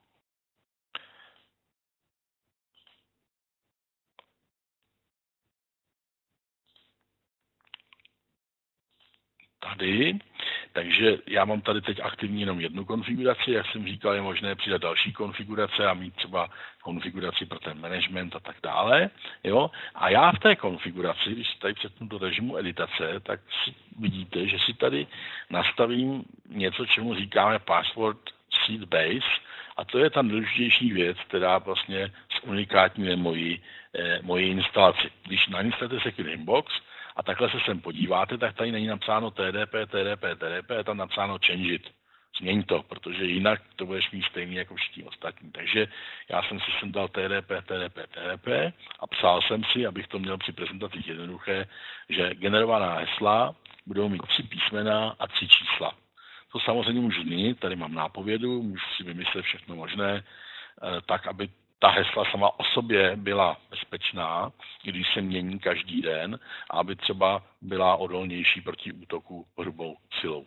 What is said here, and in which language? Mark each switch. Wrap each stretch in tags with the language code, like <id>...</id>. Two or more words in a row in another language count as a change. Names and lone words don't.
<cs>Tady, takže já mám tady teď aktivní jenom jednu konfiguraci, jak jsem říkal, je možné přidat další konfigurace a mít třeba konfiguraci pro ten management a tak dále. Jo? A já v té konfiguraci, když tady přepnu do režimu editace, tak si vidíte, že si tady nastavím něco, čemu říkáme</cs> <en>password seed base</en> <cs>A to je ta nejdůležitější věc, která vlastně zunikátňuje moji instalaci. Když nainstalujete Secure Inbox a takhle se sem podíváte, tak tady není napsáno TDP, je tam napsáno</cs> <en>change it.</en> <cs>Změň to, protože jinak to budeš mít stejný jako všichni ostatní. Takže já jsem si sem dal TDP a psal jsem si, abych to měl při prezentacích jednoduché, že generovaná hesla budou mít 3 písmena a 3 čísla. To samozřejmě můžu změnit, tady mám nápovědu, můžu si vymyslet všechno možné, tak, aby ta hesla sama o sobě byla bezpečná, když se mění každý den, a aby třeba byla odolnější proti útoku hrubou silou.</cs>